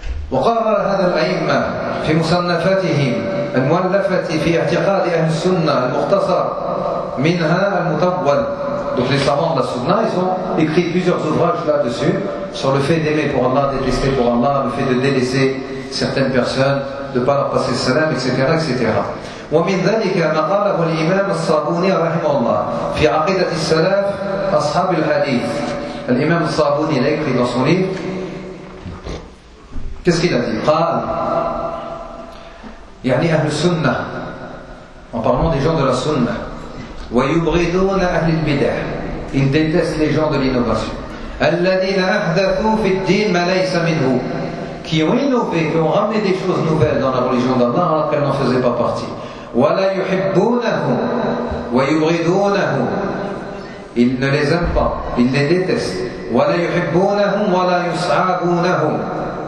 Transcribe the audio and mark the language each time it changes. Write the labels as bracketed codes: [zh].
[ar] وقرر هذا الأئمة في مصنفاتهم المؤلفة في اعتقاد أهل السنة المختصر منها المطول. [fr] Donc les savants de la Sunna, ils ont écrit plusieurs ouvrages là-dessus sur le fait d'aimer pour Allah, détester pour Allah, le fait de délaisser certaines personnes, de ne pas leur passer le salam, etc., etc. [ar] ومن ذلك ما قاله الإمام الصابوني رحمه الله في عقيدة السلف أصحاب الحديث. [fr] الإمام الصابوني l'a écrit dans son livre. Qu'est-ce qu'il a dit? [ar] قال يعني أهل السنة, [fr] en parlant des gens de la Sunna, [ar] ويبغضون أهل البدع, [fr] ils détestent les gens de l'innovation, [ar] الذين أحدثوا في الدين ما ليس منه, [fr] qui ont innové, qui ont ramené des choses nouvelles dans la religion d'Allah alors qu'elle n'en faisait pas partie, [ar] ولا يحبونه ويبغضونه, [fr] ils ne les aiment pas, ils les détestent, [ar] ولا يحبونهم ولا يصحبونهم.